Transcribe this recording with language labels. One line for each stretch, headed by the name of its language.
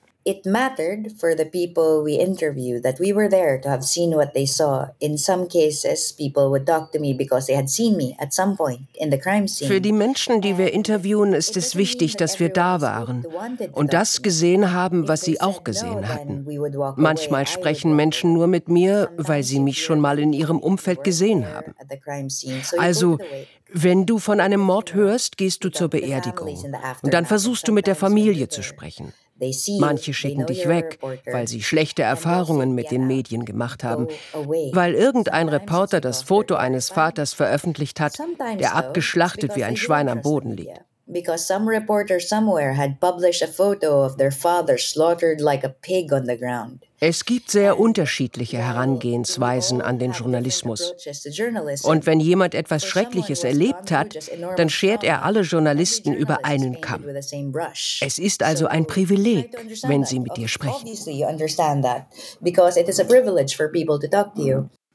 English: It mattered for the people we interview that we were there to have seen what they saw. In some cases, people would talk to me because they had seen me at some point in the crime scene.
German: Für die Menschen, die wir interviewen, ist es wichtig, dass wir da waren und das gesehen haben, was sie auch gesehen hatten. Manchmal sprechen Menschen nur mit mir, weil sie mich schon mal in ihrem Umfeld gesehen haben. Also, wenn du von einem Mord hörst, gehst du zur Beerdigung und dann versuchst du mit der Familie zu sprechen. Manche schicken dich weg, weil sie schlechte Erfahrungen mit den Medien gemacht haben, weil irgendein Reporter das Foto eines Vaters veröffentlicht hat, der abgeschlachtet wie ein Schwein am Boden liegt.
English: Because some reporter somewhere had published a photo of their father slaughtered like a pig on the ground.
German: Es gibt sehr unterschiedliche Herangehensweisen an den Journalismus. Und wenn jemand etwas Schreckliches erlebt hat, dann schert er alle Journalisten über einen Kamm. Es ist also ein Privileg, wenn sie mit dir sprechen.